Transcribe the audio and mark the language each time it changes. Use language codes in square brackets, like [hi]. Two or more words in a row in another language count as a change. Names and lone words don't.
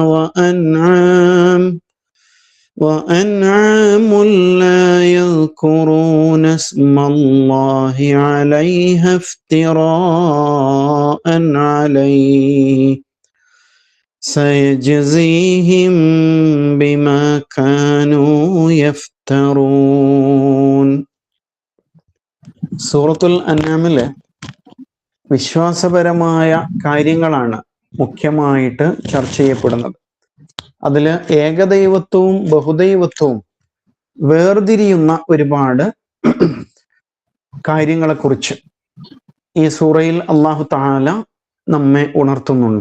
[ar] وأنعام لا يذكرون اسم الله عليها افتراء عليه سيجزيهم بما كانوا يفترون. [ml] സൂറത്തുൽ അൻആമിലെ വിശ്വാസപരമായ കാര്യങ്ങളാണ് മുഖ്യമായിട്ട് ചർച്ച ചെയ്യപ്പെടുന്നത്. അതിൽ ഏകദൈവത്വവും ബഹുദൈവത്വവും വേർതിരിയുന്ന ഒരുപാട് കാര്യങ്ങളെക്കുറിച്ച് ഈ സൂറയിൽ അല്ലാഹു തആല നമ്മെ ഉണർത്തുന്നുണ്ട്.